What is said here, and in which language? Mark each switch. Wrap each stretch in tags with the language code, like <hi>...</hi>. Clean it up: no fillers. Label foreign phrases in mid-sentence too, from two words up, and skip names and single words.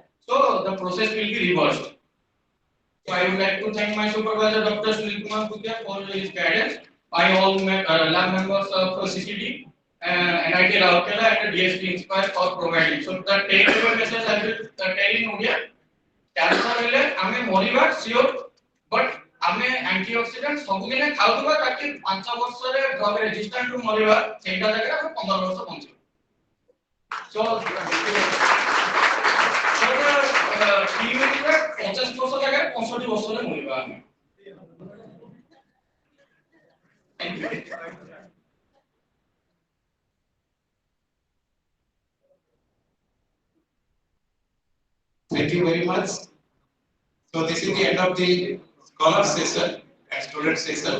<en>So the process will be reversed. So I would like to thank my supervisor, Dr. Sunil Kumar Bhutia, for his guidance. I all lab members of CCD. NIT Rourkela and DSP Inspire for providing. So the take-away message I will tell in India,</en> <or>cancer ହେଲେ ଆମେ ମରିବା</or> <en>sure, but</en> <or>ଆମେ antioxidant ସବୁଦିନେ ଖାଉଥିବା ତାକି 5 ବର୍ଷରେ</or> <en>drug resistant</en> <or>ରୁ ମରିବା ସେଇଟା ଜାଗାରେ ଆମେ 15 ବର୍ଷ ବଞ୍ଚିବା.</or> <en>So immunity</en> <or>50 ବର୍ଷ ଜାଗାରେ 65 ବର୍ଷରେ ମରିବା ଆମେ.</or> <en>Thank you. Thank you very much. So this is the end of the scholar session and student session.</en>